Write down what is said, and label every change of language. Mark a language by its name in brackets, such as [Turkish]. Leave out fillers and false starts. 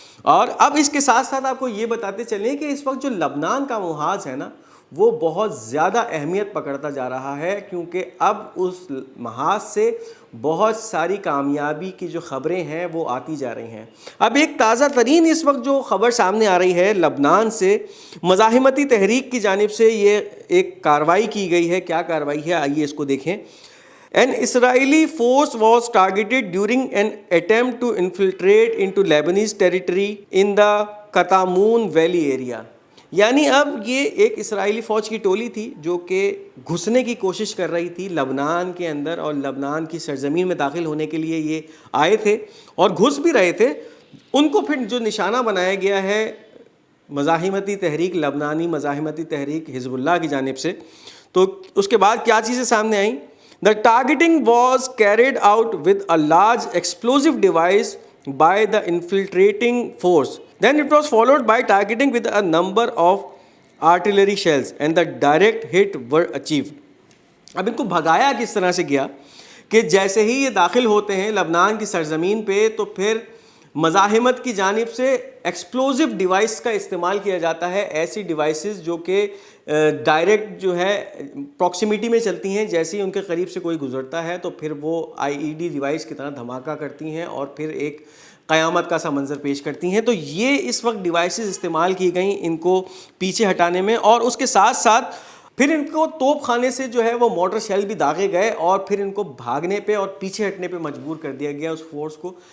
[Urdu] اور اب اس کے ساتھ ساتھ آپ کو یہ بتاتے چلیں کہ اس وقت جو لبنان کا محاذ ہے نا وہ بہت زیادہ اہمیت پکڑتا جا رہا ہے کیونکہ اب اس محاذ سے بہت ساری کامیابی کی جو خبریں ہیں وہ آتی جا رہی ہیں. اب ایک تازہ ترین اس وقت جو خبر سامنے آ رہی ہے لبنان سے مزاحمتی تحریک کی جانب سے یہ ایک کارروائی کی گئی ہے. کیا کارروائی ہے آئیے اس کو دیکھیں. [English] An Israeli force was targeted during an attempt to infiltrate into Lebanese territory in the Katamoun Valley area. [Urdu] یعنی اب یہ ایک اسرائیلی فوج کی ٹولی تھی جو کہ گھسنے کی کوشش کر رہی تھی لبنان کے اندر اور لبنان کی سرزمین میں داخل ہونے کے لیے یہ آئے تھے اور گھس بھی رہے تھے. ان کو پھر جو نشانہ بنایا گیا ہے مزاحمتی تحریک لبنانی مزاحمتی تحریک حزب اللہ کی جانب سے. تو اس کے بعد کیا چیزیں سامنے آئیں. [English] The targeting was carried out with a large explosive device by the infiltrating force. Then it was followed by targeting with a number of artillery shells and the direct hit were achieved. [Urdu] اب ان کو بھگایا کس طرح سے گیا کہ جیسے ہی یہ داخل ہوتے ہیں لبنان کی سرزمین پہ تو پھر مزاحمت کی جانب سے ایکسپلوزو ڈیوائس کا استعمال کیا جاتا ہے. ایسی ڈیوائسز جو کہ ڈائریکٹ جو ہے پروکسیمیٹی میں چلتی ہیں, جیسے ہی ان کے قریب سے کوئی گزرتا ہے تو پھر وہ IED ڈیوائس کی طرح دھماکہ کرتی ہیں اور پھر ایک قیامت کا سا منظر پیش کرتی ہیں. تو یہ اس وقت ڈیوائسز استعمال کی گئیں ان کو پیچھے ہٹانے میں, اور اس کے ساتھ ساتھ پھر ان کو توپ خانے سے جو ہے وہ موٹر شیل بھی داغے گئے اور پھر ان کو بھاگنے پہ اور پیچھے ہٹنے پہ مجبور کر دیا گیا اس فورس کو.